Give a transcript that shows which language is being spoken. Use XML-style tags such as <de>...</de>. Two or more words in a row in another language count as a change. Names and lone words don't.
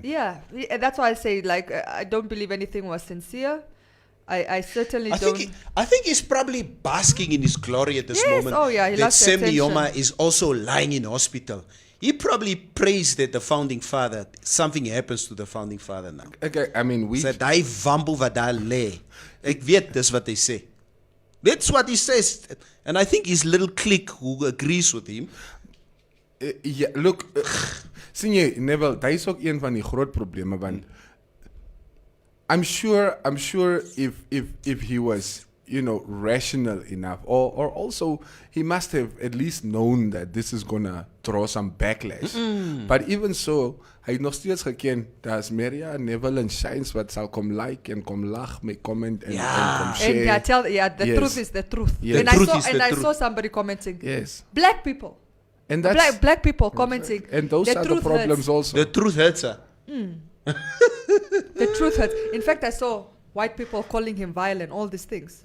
<en>yeah, and that's why I say like I don't believe anything was sincere. I certainly don't. I think he's probably basking in his glory at this moment. Oh yeah, he that loves the Sam attention. Nyoma is also lying in hospital. He probably prays that the founding father, something happens to the founding father now. Okay, I mean, we.</en> <af>Said hy wambo wat daar lê. Ek weet dis wat hy sê.</af> <en>That's what he says. And I think his little clique who agrees with him. Ja, look,</en> <af>sien jy, Neville, daar is ook een van die groot probleme</af> <en>want I'm sure if he was, rational enough or also he must have at least known that this is gonna draw some backlash. But even so,</en> <af>hy het nog steeds geken daar's Maria, Neville en Shines wat sal kom like en kom lag met comment en kom share.</af> <en>And the truth is the truth. Yes. And I saw somebody commenting. Yes. Black people. And that's Black people commenting. and those are the problems hurts. also. The truth hurts her. The truth hurts. In fact, I saw white people calling him violent, all these things.</en>